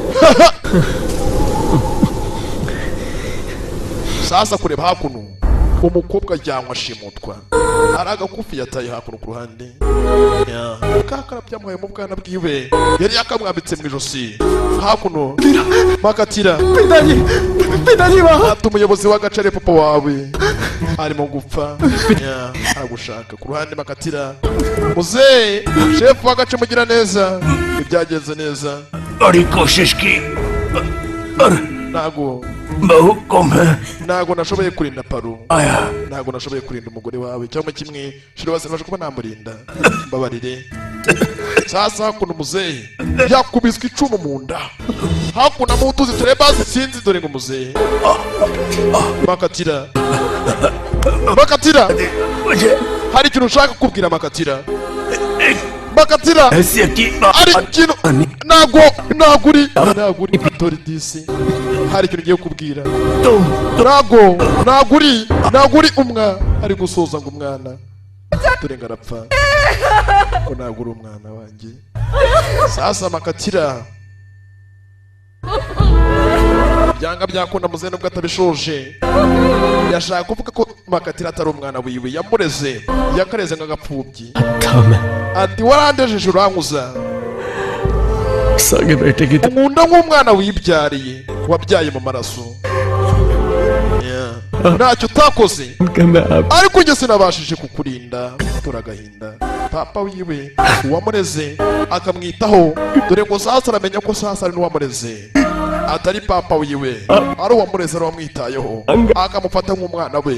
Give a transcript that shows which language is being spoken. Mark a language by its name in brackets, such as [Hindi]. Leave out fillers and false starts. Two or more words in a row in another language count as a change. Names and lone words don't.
[Kinyarwanda] sasa kureba hakuno umukobwa ajyanwa ashimutwa hari agakufi yataye hakuno ku ruhande kakara byamuhaye mu bwana bwiwe yari yakamwambitse mu ijosi hakuno makatira ati umuyobozi w'agace papa wawe arimo gupfa aragushaka ku ruhande makatira muzehe shefu w'agace mugira neza ibyagenze neza [Hindi] बड़ी कोशिश की और [Kinyarwanda] ntago [Hindi] बहु कम है [Kinyarwanda] ntago nashoboye kurinda paru [Hindi] आया [Kinyarwanda] ntago nashoboye kurinda umugore wawe cyangwa kimwe shira basabasha kuba namurinda mbabarire sasa hakuno muzehe yakubiswe icumu mu nda hakuno mu tuzi turebe basi sinzi dore ngo muzehe makatira [Hindi] मुझे [Kinyarwanda] hari ikintu ushaka kubwira makatira bakatira [Hindi] ऐसी की [Kinyarwanda] ari ikintu ntago uri dore disi hari ikintu ugiye kubwira ntago uri umwa ari gusoza ngo umwana dore ngarapfa ko ntabwo uri umwana wanjye. Sasa Makatira byanga byakunda muze nubwo atabishoje yashaka kuvuga ko Makatira atari umwana wiwe yamureze yakareze nk'agapfubyi. Ati warandejeje urankuza [Hindi] सगे बेटे की [Kinyarwanda] nkunda nk'umwana wibyariye wabyaye mu maraso. Ntacyo utakoze ariko njye sinabashije kukurinda turagahinda. Papa wiwe uwamureze akamwitaho dore ngo sasa aramenya ko sasa ari n'uwamureze atari papa wiwe ari uwamureze ari uwamwitayeho akamufata nk'umwana we.